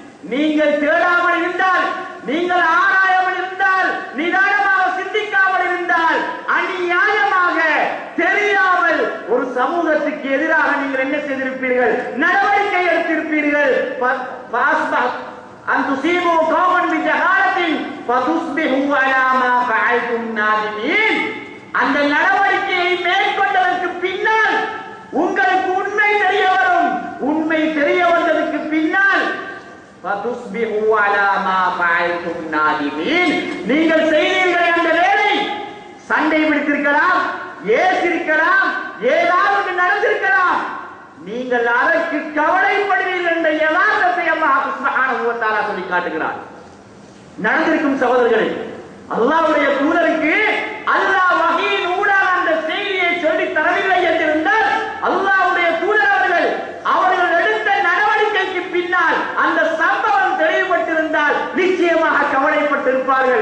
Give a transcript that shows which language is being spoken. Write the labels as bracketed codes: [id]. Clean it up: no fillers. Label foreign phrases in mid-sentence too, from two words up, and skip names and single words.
[ta] நீங்கள் தேடாமல் இருந்தால், நீங்கள் ஆராயாமல் இருந்தால், நிதானமாக சிந்திக்காமல் இருந்தால், அநியாயமாக தெரியாமல் ஒரு சமூகத்துக்கு எதிராக நீங்கள் என்ன செய்திருப்பீர்கள்? நடவடிக்கை எடுத்திருப்பீர்கள். [ar] أن تصيبوا قوما بجهالة فتصبحوا على ما فعلتم نادمين. [ta] அந்த நடவடிக்கையை மேற்கொண்டதற்கு பின்னால் உங்களுக்கு உண்மை தெரிய வரும். உண்மை தெரிய வந்ததற்கு பின்னால் [ar] فتصبحوا على ما فعلتم نادمين. [ta] நீங்கள் செய்தீர்கள் அந்த வேலை, சண்டை பிடித்திருக்கலாம், ஏசிருக்கலாம், ஏதாவது நடந்திருக்கலாம், நீங்கள் அதற்கு கவலைப்படுவீர்கள் என்ற யதார்த்தத்தை [ar] الله سبحانه وتعالى [ta] சொல்லி காட்டுகிறார். நடந்திருக்கும் சகோதரர்களே, அல்லாஹ்வுடைய தூதருக்கு அல்லாஹ் வஹீயின் ஊடாக அந்த செய்தியை சொல்லி தரவில்லை என்றிருந்தால், அல்லாஹ்வுடைய தூதர் அவர்கள் எடுத்த நடவடிக்கைக்கு பின்னால் அந்த சம்பவம் தெளிவுபட்டிருந்தால் நிச்சயமாக கவலைப்பட்டிருப்பார்கள்.